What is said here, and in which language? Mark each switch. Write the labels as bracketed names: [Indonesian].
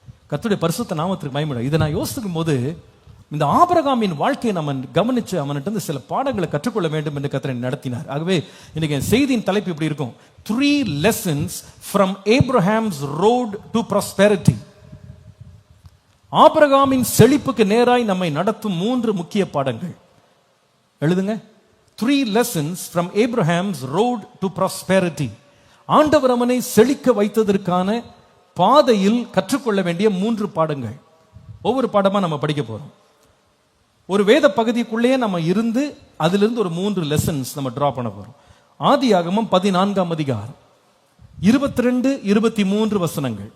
[Tamil] கர்த்தருடைய பரிசுத்த நாமத்திற்கு மகிமை. இதை நான் யோசிக்கும் போது இந்த ஆபிரகாமின் வாழ்க்கையை நம்ம கவனிச்சு அவன்கிட்ட சில பாடங்களை கற்றுக்கொள்ள வேண்டும் என்று கர்த்தரை நடத்தினார். ஆகவே இன்னைக்கு செய்தியின் தலைப்பு இப்படி இருக்கும்: [English] 3 lessons from Abraham's road to prosperity. [Tamil] ஆபிரகாமின் செழிப்புக்கு நேராய் நம்மை நடத்தும் 3 முக்கிய பாடங்கள். எழுதுங்க. [English] 3 lessons from Abraham's road to prosperity. [Tamil] ஆண்டவர் அவனை செழிக்க வைத்ததற்கான பாதையில் கற்றுக்கொள்ள வேண்டிய 3 பாடங்கள். ஒவ்வொரு பாடமா நம்ம படிக்க போறோம். ஒரு வேத பகுதிக்குள்ளேயே நம்ம இருந்து அதிலிருந்து ஒரு [English] 3 lessons [Tamil] நம்ம டிரா பண்ண போறோம். ஆதியாகமம் 14ஆம் அதிகாரம் 22-23 வசனங்கள்.